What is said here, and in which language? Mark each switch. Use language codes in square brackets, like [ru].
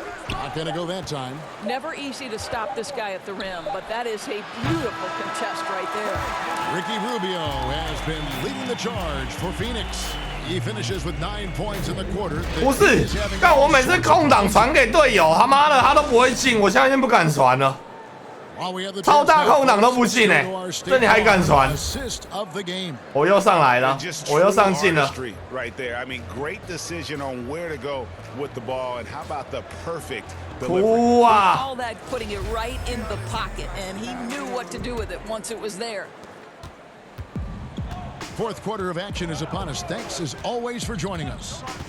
[en] Not going to go that time. Never easy to stop this guy at the rim, but that is a beautiful contest right there. Ricky Rubio has been leading the charge for Phoenix. He finishes with 9 points in the quarter. [zh] 不是，但我每次空档传给队友，他妈的他都不会进，我现在已经不敢传了。超大空档都不进哎，这你还敢传？我又上来了，我又上进了。 [en] Right there. I mean, great decision on where to go with the ball, and how about the perfect delivery? All that putting it right in the pocket, and he knew what to do with it once it was there. Fourth quarter of action is upon us. Thanks as always for joining us.